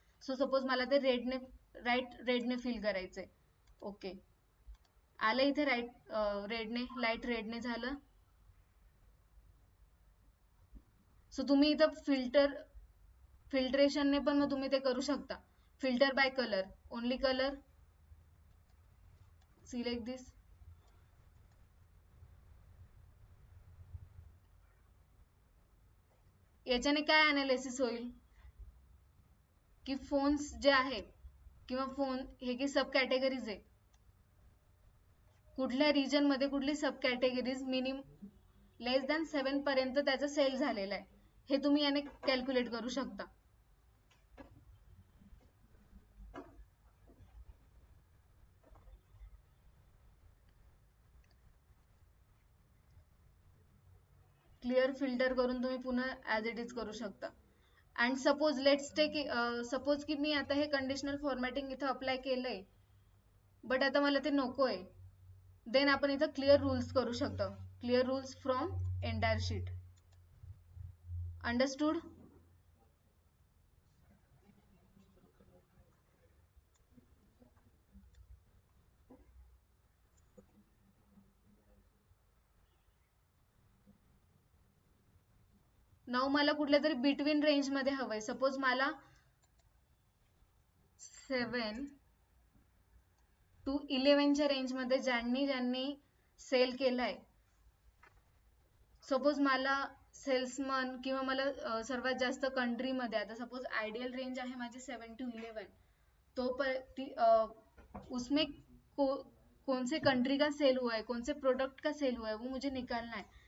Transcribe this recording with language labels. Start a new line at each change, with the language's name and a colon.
Marathi: So suppose मला ते रेडने fill करायचंय. ओके, आलं इथे रेडने, लाईट रेडने झालं. सो तुम्ही इथं फिल्ट्रेशनने पण मग तुम्ही ते करू शकता.
English: Filter by colour, only colour, select this.
Marathi: याच्याने काय अनालिसिस होईल की फोन्स जे आहेत किंवा फोन हे की सब कॅटेगरीज आहे, कुठल्या रिजन मध्ये कुठली सब कॅटेगरीज लेस दॅन 7 पर्यंत त्याचा सेल झालेला आहे, हे तुम्ही याने कॅल्क्युलेट करू शकता. क्लिअर फिल्टर करून तुम्ही पुन्हा ॲज इट इज करू शकता. And suppose let's take suppose की मी आता हे कंडिशनल फॉर्मॅटिंग इथं अप्लाय केलंय, बट आता मला ते नको आहे. देन आपण इथं क्लिअर रूल्स करू शकतो.
English: Clear rules from entire sheet. Understood?
Marathi: नाव मला कुठल्या तरी बिटवीन रेंज मध्ये हवंय. सपोज मला 7 to 11 च्या रेंज मध्ये ज्यांनी सेल केलाय. सपोज मला सेल्समन किंवा मला सर्वात जास्त कंट्री मध्ये, आता सपोज आयडियल रेंज आहे माझी 7 to 11,
Hindi: तो पर उसमें कौन से कंट्री का सेल हुआ है, कौन से प्रोडक्ट का सेल हुआ है, वो मुझे निकालना है.